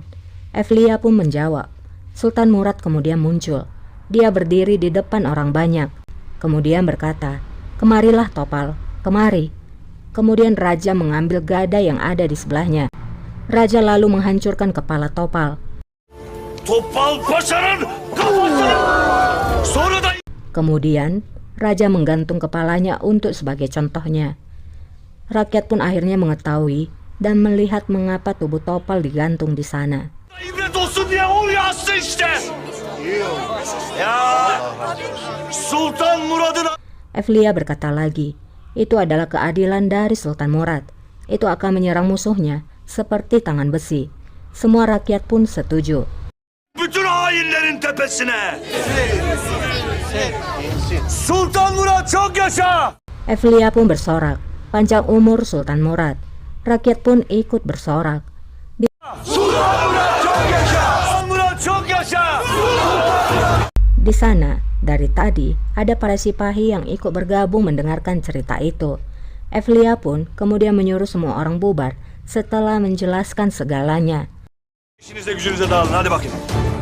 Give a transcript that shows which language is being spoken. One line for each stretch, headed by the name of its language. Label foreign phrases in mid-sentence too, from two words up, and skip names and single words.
Indonesian: Evlia pun menjawab, Sultan Murad kemudian muncul. Dia berdiri di depan orang banyak. Kemudian berkata, kemarilah Topal, kemari. Kemudian Raja mengambil gada yang ada di sebelahnya. Raja lalu menghancurkan kepala Topal.
Turkish: Topal Paşa'nın kafasını. Sonra da.
Indonesian: Kemudian Raja menggantung kepalanya untuk sebagai contohnya. Rakyat pun akhirnya mengetahui dan melihat mengapa tubuh Topal digantung di sana.
Turkish: İbret olsun diye oraya astı işte. Ya. Sultan Murad'ın.
Indonesian: Evlia berkata lagi, itu adalah keadilan dari Sultan Murad. Itu akan menyerang musuhnya seperti tangan besi. Semua rakyat pun setuju.
Turkish: Bütün hainlerin tepesine. Sultan Murad çok yaşa.
Indonesian: Evlia pun bersorak, panjang umur Sultan Murad. Rakyat pun ikut bersorak.
Turkish: Sultan Murad çok yaşa. Sultan Murad çok yaşa.
Indonesian: Di sana, dari tadi, ada para sipahi yang ikut bergabung mendengarkan cerita itu. Evlia pun kemudian menyuruh semua orang bubar setelah menjelaskan segalanya.
Turkish: İşinize gücünüze dağılın hadi bakayım.